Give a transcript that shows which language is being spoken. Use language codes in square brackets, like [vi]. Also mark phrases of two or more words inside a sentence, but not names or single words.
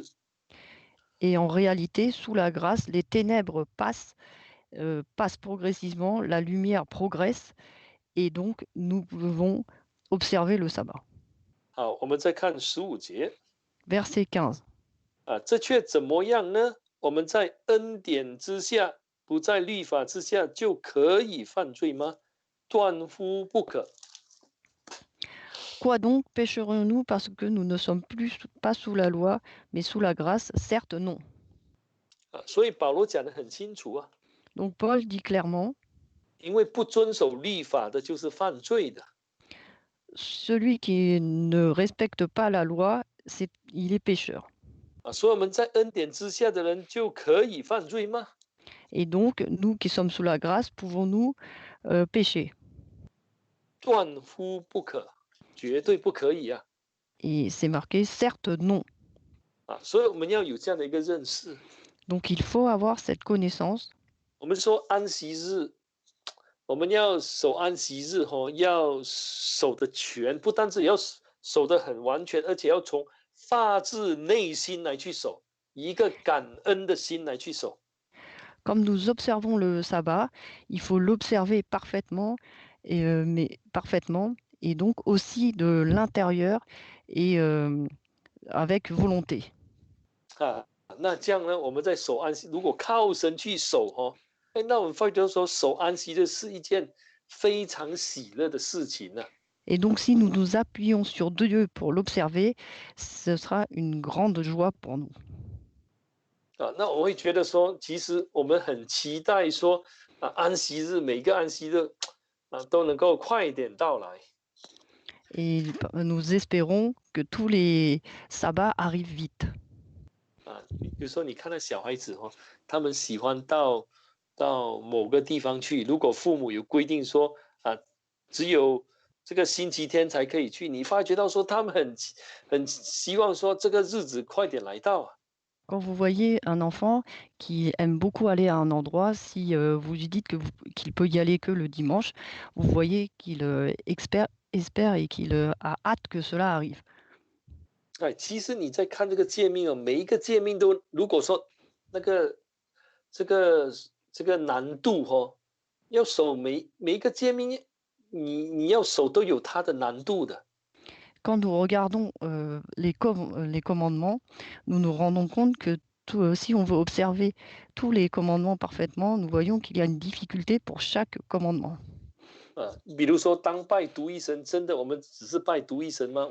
[fr] Et en réalité, sous la grâce, les ténèbres passent progressivement, la lumière progresse, et donc nous pouvons observer le sabbat. [zh] 好，我们再看15节。 [fr] Verset 15. [zh] 这却怎么样呢？我们在恩典之下，不在律法之下，就可以犯罪吗？断乎不可。 [fr] Quoi donc pécherons-nous parce que nous ne sommes pas sous la loi, mais sous la grâce? Certes, non. [zh] 所以保罗讲得很清楚啊， [fr] Donc Paul dit clairement, [zh] 因为不遵守律法的就是犯罪的。 [fr] celui qui ne respecte pas la loi, il est pécheur. [zh] 所以我们在恩典之下的人就可以犯罪吗？ [fr] Et donc, nous qui sommes sous la grâce, pouvons-nous pécher? [zh] 断乎不可，绝对不可以啊！ [fr] Et c'est marqué, certes, non. [zh] 所以我们要有这样的一个认识。 [fr] Donc il faut avoir cette connaissance. [zh] 我们说安息日，我们要守安息日要守得全，不单只要守得很完全，而且要从发自内心来去守，以一个感恩的心来去守。 [fr] Comme nous observons le sabbat, il faut l'observer parfaitement, et donc aussi de l'intérieur et avec volonté. [zh] 那这样呢，我们在守安息，如果靠神去守那我们发觉说守安息日是一件非常喜乐的事情呢。 [fr] Et donc si nous nous appuyons sur Dieu pour l'observer, ce sera une grande joie pour nous. [zh] 那我会觉得说，其实我们很期待说安息日每个安息日都能够快点到来。 [fr] Et nous espérons que tous les sabbats arrivent vite. [zh] 比如说你看到小孩子他们喜欢到某个地方去，如果父母有规定说只有这个星期天才可以去，你发觉到说他们很希望说这个日子快点来到。 [fr] Quand vous voyez un enfant qui aime beaucoup aller à un endroit, si vous lui dites qu'il peut y aller que le dimanche, vous voyez qu'il espère et qu'il a hâte que cela arrive. [zh] 其实你在看这个诫命每一个诫命都，如果说那个这个难度要守每一个诫命，你要守都有它的难度的。 [fr] Quand nous regardons les commandements, nous nous rendons compte que si on veut observer tous les commandements parfaitement, nous voyons qu'il y a une difficulté pour chaque commandement. [zh] 比如说当拜独一神，真的我们只是拜独一神吗？